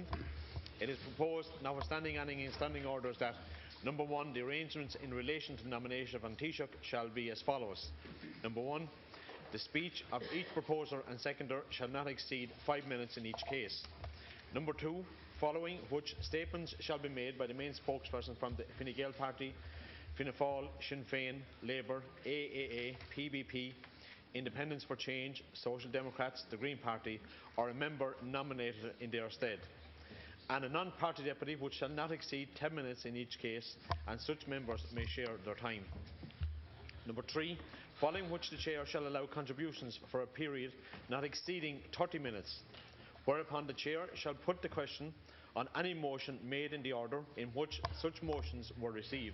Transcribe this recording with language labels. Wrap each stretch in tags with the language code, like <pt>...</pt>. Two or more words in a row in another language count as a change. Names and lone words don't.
<en>It is proposed, notwithstanding any standing orders, that number one, the arrangements in relation to the nomination of an Taoiseach shall be as follows. Number one, the speech of each proposer and seconder shall not exceed 5 minutes in each case. Number two, following which statements shall be made by the main spokesperson from the Fine Gael party, Fianna Fáil, Sinn Féin, Labour, AAA, PBP, Independents for Change, Social Democrats, the Green Party, or a member nominated in their stead, and a non-party deputy which shall not exceed 10 minutes in each case, and such members may share their time. Number three, following which the Chair shall allow contributions for a period not exceeding 30 minutes, whereupon the Chair shall put the question on any motion made in the order in which such motions were received.</en>